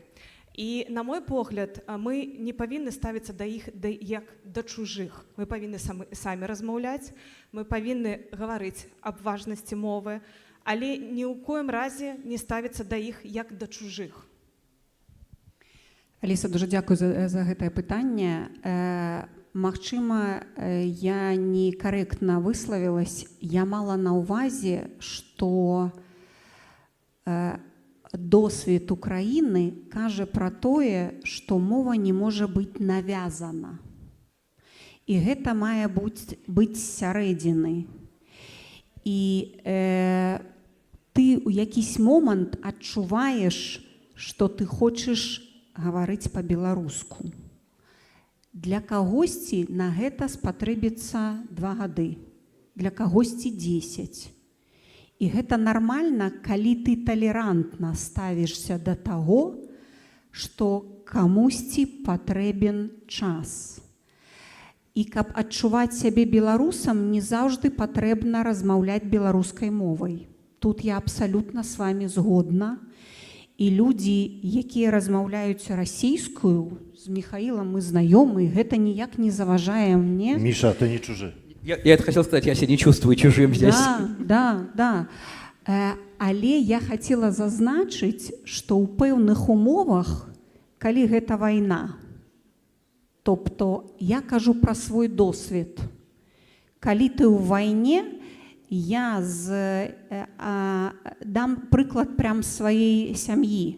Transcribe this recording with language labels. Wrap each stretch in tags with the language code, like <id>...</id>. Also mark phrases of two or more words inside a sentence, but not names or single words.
<be>І, на мой погляд, мы не павінны ставіцца да іх як да чужых. Мы павінны самі размаўляць, мы павінны гаварыць аб важнасці мовы, але ні ў коім разе не ставіцца да іх як да чужых. Аліса,</be> <uk>дуже дякую</uk> <be>за гэтае пытанне. Магчыма, я некарэктна выславілась. Я мала на ўвазе, што досвед Украіны кажа пра тое, што мова не можа быць навязана. І гэта мае быць сярэдзіны. І ты ты</be> <uk>у якийсь момент</uk> <be>адчуваеш, што ты хочаш гаварыць па-беларуску. Для кагосьці на гэта спатрэбіцца 2 гады, для кагосьці 10. І гэта нармальна, калі ты талерантна ставішся да таго, што камусьці патрэбен час. І каб адчуваць сябе беларусам, не заўжды патрэбна размаўляць беларускай мовай. Тут я абсалютна з вами згодна. І людзі, якія размаўляюць расійскую, з Михаилом мы знаёмы, гэта ніяк не заважае мне. Миша, ты не чужы.</be> <ru>Я это хотел сказать, я себя не чувствую чужим здесь.</ru> <be>Да. Але я хотела зазначыць, што ў пэўных умовах, калі гэта вайна, тобто я кажу пра свой досвед. Калі ты ў вайне, я дам прыклад прям сваёй сям'і.</be>